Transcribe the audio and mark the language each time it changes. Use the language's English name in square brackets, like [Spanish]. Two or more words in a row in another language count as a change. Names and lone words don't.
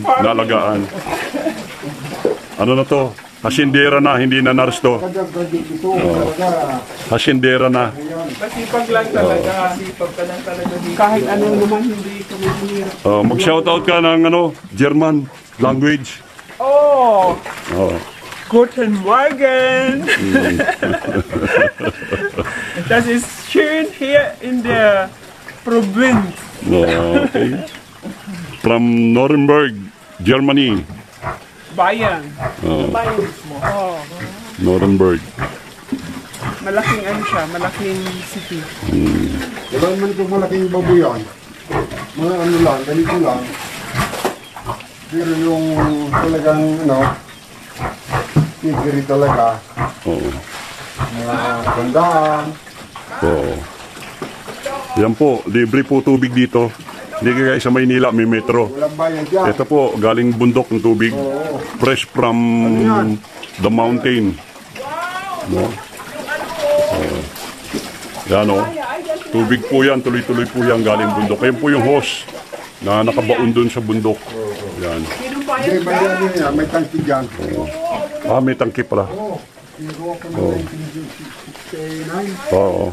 [Filipino] Naalagaan. Ano na to? Hasindera na, hindi na nurse to. Hasindera na. Masipag lang talaga. Masipag ka lang talaga dito. Kahit ano naman, hindi ka mahirap. Mag-shoutout ka ng [English] German language. [Filipino] Oh! Oh. [German] Guten Morgen! Das ist schön hier in der Provinz. [Filipino] Okay. [English] From Nuremberg, Germany. [Filipino] Bayan. Bayan mismo. Oh. Nuremberg. Malaking ano siya, malaking city. Wala naman itong malaking babuyan. Mga ano lang, ganito lang. Pero yung talagang tigri talaga. Oo. Mga gandaan. Oo. Yan po, libre po tubig dito. Hindi kaya sa Maynila, may metro. Walang bayan dyan. Ito po, galing bundok ng tubig. [English] Fresh from the mountain. [Filipino] No? Yan o. Tubig po yan, tuloy-tuloy po yan galing bundok. Ayan po yung hose na nakabaon doon sa bundok. Yan. Hindi, may tangki dyan. Ah, may tangki pala. Oo.